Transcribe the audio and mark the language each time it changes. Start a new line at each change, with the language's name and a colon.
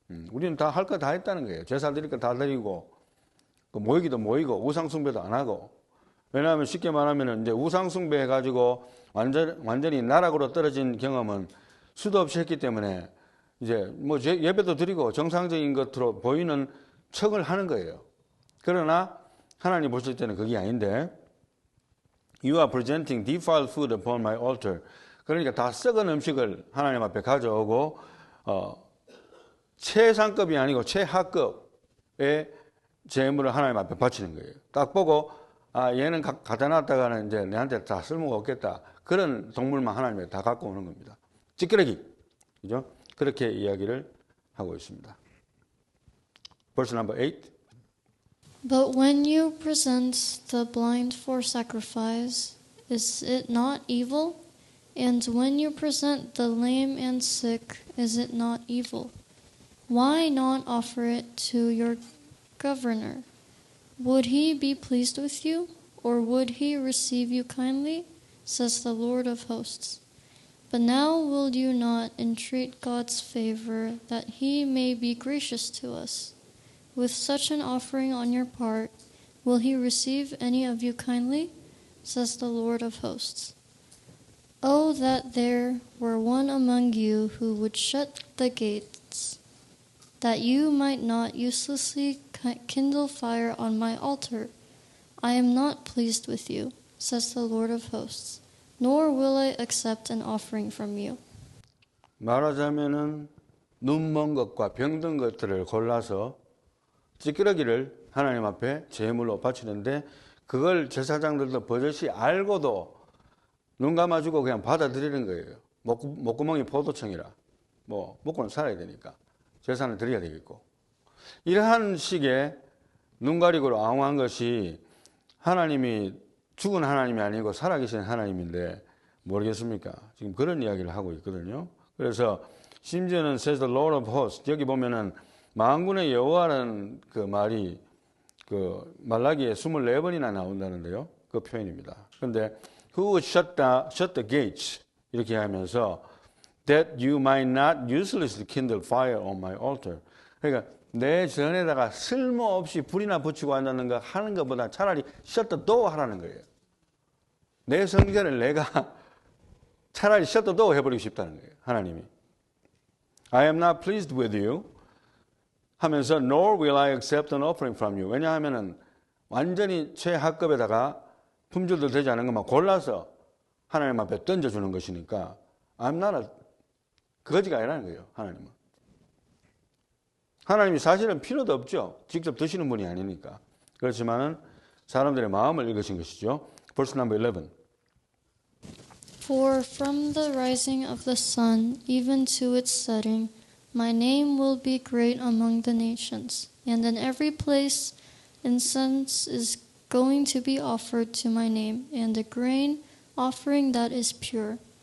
Korean: 우리는 다 할 거 다 했다는 거예요. 제사 드릴 거 다 드리고 모이기도 모이고 우상 숭배도 안 하고 왜냐하면 쉽게 말하면 이제 우상 숭배 해가지고 완전히 나락으로 떨어진 경험은 수도 없이 했기 때문에 이제 뭐 예배도 드리고 정상적인 것으로 보이는 척을 하는 거예요. 그러나 하나님 보실 때는 그게 아닌데
English: You are presenting defiled food upon my altar.
Korean: 그러니까 다 썩은 음식을 하나님 앞에 가져오고 최상급이 아니고 최하급의 제물을 하나님 앞에 바치는 거예요. 딱 보고 얘는 갖다 놨다가는 이제 내한테 다 쓸모가 없겠다. 그런 동물만 하나님에 다 갖고 오는 겁니다. 찌끄레기. 그죠? 그렇게 이야기를 하고 있습니다.
English: Verse number 8. But when you present the blind for sacrifice, is it not evil? And when you present the lame and sick, is it not evil? Why not offer it to your governor? Would he be pleased with you, or would he receive you kindly? Says the Lord of hosts. But now will you not entreat God's favor, that he may be gracious to us? With such an offering on your part, will he receive any of you kindly? Says the Lord of hosts. Oh, that there were one among you who would shut the gates, that you might not uselessly kindle fire on my altar. I am not pleased with you, says the Lord of hosts, nor will I accept an offering from you.
Korean: 말하자면은 눈먼 것과 병든 것들을 골라서 찌끄러기를 하나님 앞에 제물로 바치는데 그걸 제사장들도 버젓이 알고도 눈 감아주고 그냥 받아들이는 거예요. 목구멍이 포도청이라 뭐 먹고는 살아야 되니까 제사는 드려야 되겠고 이러한 식의 눈 가리고 앙호한 것이 하나님이 죽은 하나님이 아니고 살아계신 하나님인데 모르겠습니까? 지금 그런 이야기를 하고 있거든요. 그래서 심지어는
English: says the Lord of hosts
Korean: 여기 보면은 만군의 여호와라는 그 말이 그 말라기에 24번이나 나온다는데요. 그 표현입니다. 그런데
English: who would shut the gates
Korean: 이렇게 하면서
English: that you might not uselessly kindle fire on my altar.
Korean: 그러니까 내 전에다가 쓸모없이 불이나 붙이고 앉는 거 하는 것보다 차라리
English: shut the door
Korean: 하라는 거예요. 내 성전을 내가 차라리
English: shut the door
Korean: 해버리고 싶다는 거예요. 하나님이.
English: I am not pleased with you
Korean: 하면서
English: nor will I accept an offering from you.
Korean: 왜냐하면은 완전히 최하급에다가 품질도 되지 않은 것만 골라서 하나님 앞에 던져주는 것이니까
English: I'm not a
Korean: 거지가 아니라는 거예요. 하나님은. 하나님이 사실은 필요도 없죠. 직접 드시는 분이 아니니까. 그렇지만은 사람들의 마음을 읽으신 것이죠.
English: Verse number 11. For from the rising of the sun even to its setting, my name will be great among the nations, and in every place incense is going to be offered to my name, and a grain offering that is pure.